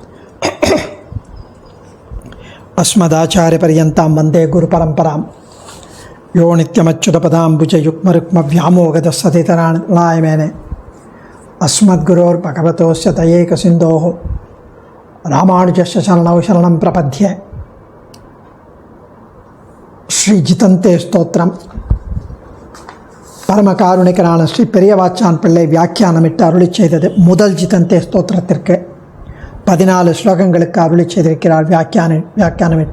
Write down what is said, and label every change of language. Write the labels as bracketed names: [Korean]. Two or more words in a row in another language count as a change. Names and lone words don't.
[Sanskrit] अस्मदाचार्यपर्यन्तां वन्दे गुरुपरम्परां यो नित्यमच्युतपदाम्बुजयुग्मरुक्मव्यामोगदस्सतितराणाय मेने अस्मद्गुरोर्भगवतोस्य दयैकसिन्धोः रामानुजस्य शरणौ शरणं प्रपद्ये. [Tamil] ஸ்ரீ ஜிதந்தே ஸ்தோத்திரம். பரமகாருணிகரான ஸ்ரீ பெரியவாச்சான் பிள்ளை வியாக்கியானமிட்டு அருளி செய்தது. முதல் ஜிதந்தே ஸ்தோத்திரத்திற்கு 14 ஸ்லோகங்களுக்கு அருளி செய்திருக்கிறார் வியாக்கியானமிட்டு.